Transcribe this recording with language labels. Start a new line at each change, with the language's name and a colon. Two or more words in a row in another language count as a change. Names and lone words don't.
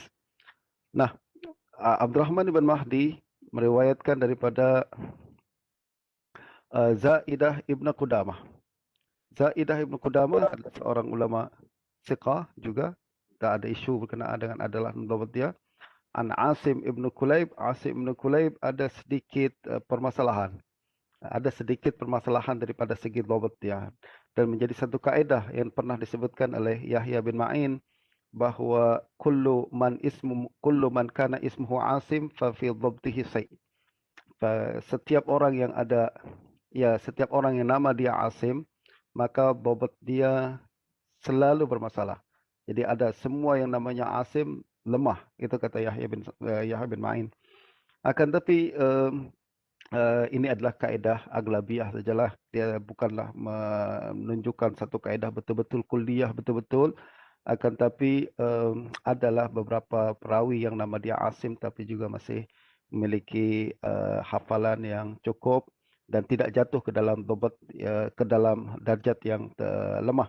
Malay: Nah, Abdurrahman Ibn Mahdi meriwayatkan daripada Zaidah Ibn Qudamah. Zaidah Ibn Qudamah adalah seorang ulama thiqah juga, tak ada isu berkenaan dengan adalah dhabt dia. An Asim Ibn Kulayb, Asim Ibn Kulayb ada sedikit permasalahan. Ada sedikit permasalahan daripada segi dhabt dia, dan menjadi satu kaedah yang pernah disebutkan oleh Yahya bin Ma'in bahwa
Arabic: كل من كان اسمه عاصم ففي ضبطه شيء.
Malay: Setiap orang yang ada setiap orang yang nama dia Asim, maka dhabt dia selalu bermasalah. Jadi ada semua yang namanya Asim lemah, itu kata Yahya bin Ma'in. Akan tapi ini adalah kaedah aglabiah sajalah. Dia bukanlah menunjukkan satu kaedah betul-betul kuliah betul-betul. Akan tapi adalah beberapa perawi yang nama dia Asim tapi juga masih memiliki hafalan yang cukup dan tidak jatuh ke dalam dobat ke dalam darjat yang lemah.